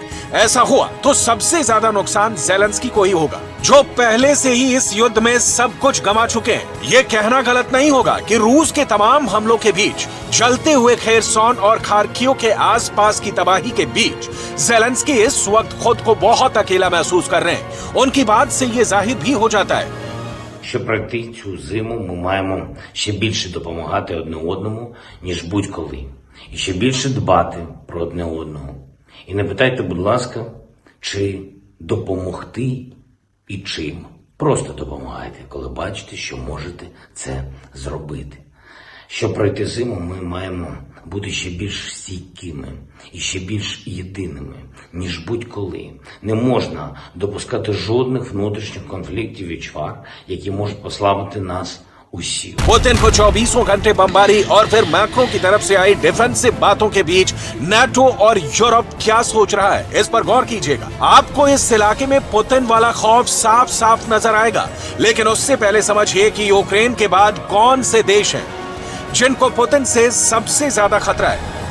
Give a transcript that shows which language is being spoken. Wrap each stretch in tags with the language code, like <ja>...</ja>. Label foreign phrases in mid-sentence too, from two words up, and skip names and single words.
<hi>ऐसा हुआ तो सबसे ज्यादा नुकसान ज़ेलेंस्की को ही होगा, जो पहले से ही इस युद्ध में सब कुछ गंवा चुके हैं। ये कहना गलत नहीं होगा कि रूस के तमाम हमलों के बीच, जलते हुए खेरसोन और खार्किव के आसपास की तबाही के बीच ज़ेलेंस्की इस वक्त खुद को बहुत अकेला महसूस कर रहे हैं। उनकी बात से ये जाहिर भी हो जाता है।</hi> <uk>Щоб пройти цю зиму, ми маємо ще більше допомагати одне одному, ніж будь-коли. І ще більше дбати про одне одного. І не питайте, будь ласка, чи допомогти і чим. Просто допомагайте, коли бачите, що можете це зробити. Щоб пройти зиму, ми маємо бути ще більш стійкими і ще більш єдиними, ніж будь-коли. Не можна допускати жодних внутрішніх конфліктів і чвар, які можуть послабити нас усіх.</uk> <hi>पुतिन को 24 घंटे बमबारी और फिर मैक्रो की तरफ से आई डिफेंसिव बातों के बीच नाटो और यूरोप क्या सोच रहा है, इस पर गौर कीजिएगा। आपको इस इलाके में पुतिन वाला खौफ साफ साफ नजर आएगा। लेकिन उससे पहले समझिए कि यूक्रेन के बाद कौन से देश हैं जिनको पुतिन से सबसे ज्यादा खतरा है।</hi>